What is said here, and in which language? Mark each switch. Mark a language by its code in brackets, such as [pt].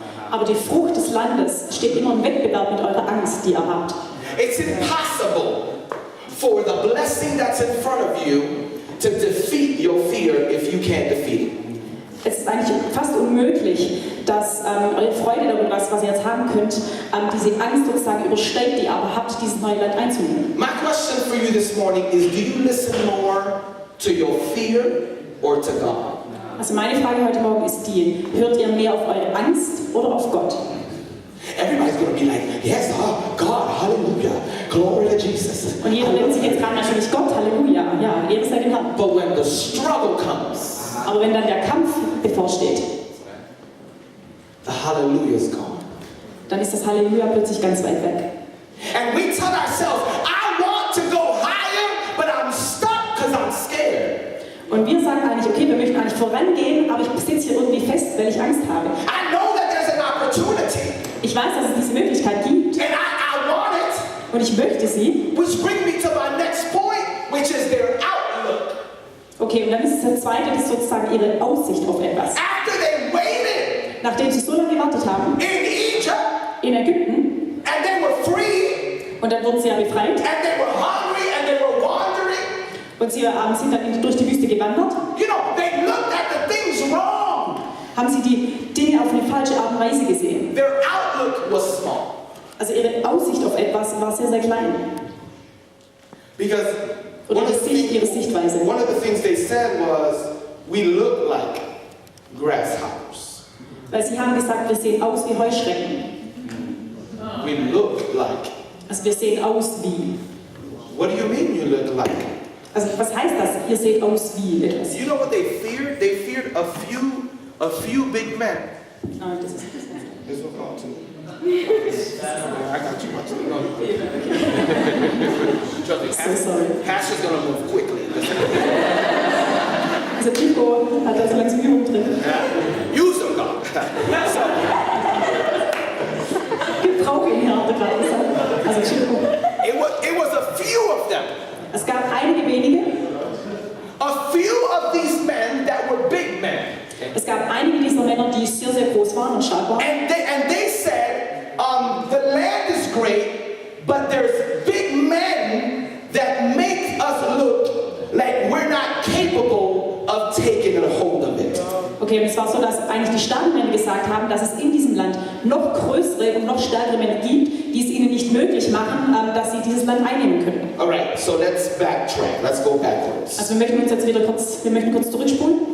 [de] Aber die Frucht des Landes steht immer im Wettbewerb mit eurer Angst, die ihr habt. [en] It's impossible for the blessing that's in front of you to defeat your fear if you can't defeat it. [de] Es ist eigentlich fast unmöglich, dass eure Freude darüber, was ihr jetzt haben könnt, diese Angst sozusagen übersteigt, die ihr aber habt, dieses neue Land einzunehmen. [en] My question for you this morning is, do you listen more to your fear or to God? [de] Also meine Frage heute Morgen ist die, hört ihr mehr auf eure Angst oder auf Gott? [en] Everybody's going to be like, yes, God, hallelujah, glory to Jesus. [de] Und jeder denkt sich jetzt gerade natürlich, Gott, Halleluja, ja, Ehre sei dem Herrn. [en] But when the struggle comes, [de] Aber wenn dann der Kampf bevorsteht, [en] the hallelujah is gone. [de] dann ist das Halleluja plötzlich ganz weit weg. [en] And we tell ourselves, I want to go higher, but I'm stuck because I'm scared. [de] Und wir sagen eigentlich, okay, wir möchten eigentlich vorangehen, aber ich sitze hier irgendwie fest, weil ich Angst habe. [en] I know that there's an opportunity, [de] Ich weiß, dass es diese Möglichkeit gibt [en] and I want it, [de] und ich möchte sie. [en] which brings me to my next point, which is their outlook. [de] Okay, und dann ist es der zweite, das ist sozusagen ihre Aussicht auf etwas. [en] After they waited [de] Nachdem sie so lange gewartet haben, [en] in Egypt, [de] in Ägypten, [en] and they were free, [de] und dann wurden sie ja befreit, [en] and they were hungry, and they were wandering, [de] und sie sind dann durch die Wüste gewandert, [en] you know, they looked at the things wrong. [de] haben sie die Dinge auf eine falsche Art und Weise gesehen. [en] Their outlook was small. [de] Also ihre Aussicht auf etwas war sehr, sehr klein. [en] Because [de] Oder ihre Sichtweise. [en] one of the things they said was, we look like grasshoppers. [de] Weil sie haben gesagt, wir sehen aus wie Heuschrecken. [en] We look like. [de] Also wir sehen aus wie. [en] What do you mean you look like? [de] Also was heißt das? Ihr seht aus wie etwas. [en] You know what they feared? They feared a few big men. [de] Ah, das ist [en] This was all too. I got you much. Trust me, so sorry. Pastor's gonna move quickly. [de] Also Chico hat da so langsam Übung drin. [en] Use them, God. [de] Gebrauche ihn hier gerade gesagt. Also Chico. [en] It was a few of them. [de] Es gab einige wenige. [en] A few of these men that were big men. [de] Es gab einige dieser Männer, die sehr, sehr groß waren und stark waren. [en] And they said, the land is great, but there's big men that make us look like we're not capable of taking a hold of it. [de] Okay, und es war so, dass eigentlich die starken Männer gesagt haben, dass es in diesem Land noch größere und noch stärkere Männer gibt, die es ihnen nicht möglich machen, dass sie dieses Land einnehmen können. [en] Alright, so let's backtrack. Let's go backwards. [de] Also wir möchten uns jetzt wieder kurz zurückspulen.